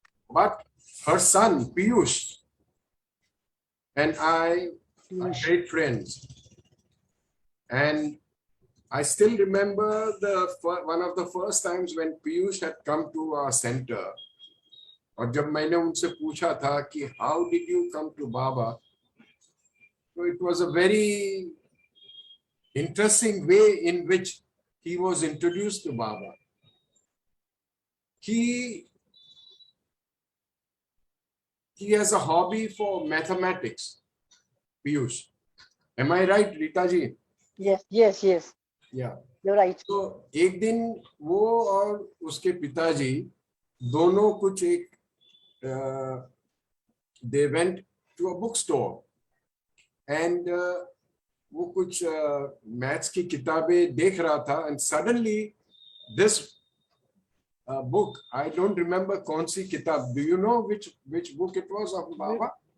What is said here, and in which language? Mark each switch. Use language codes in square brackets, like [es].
[en] But her son, Piyush, and I are great friends. And I still remember one of the first times when Piyush had come to our center. [hi] और जब मैंने उनसे पूछा था कि [en] how did you come to Baba, [hi] तो [en] It was a very interesting way in which he was introduced to Baba. He has a hobby for mathematics. Piyush, am I right, Rita ji? Yes, yes, yes. Yeah. You're right. [hi] तो एक दिन वो और उसके पिताजी दोनों कुछ एक [en] they went to a bookstore and [hi] वो कुछ मैथ्स की किताबें देख रहा था [en] and suddenly this book, I don't remember [hi] कौन सी किताब, [en] do you know which book it was of Baba?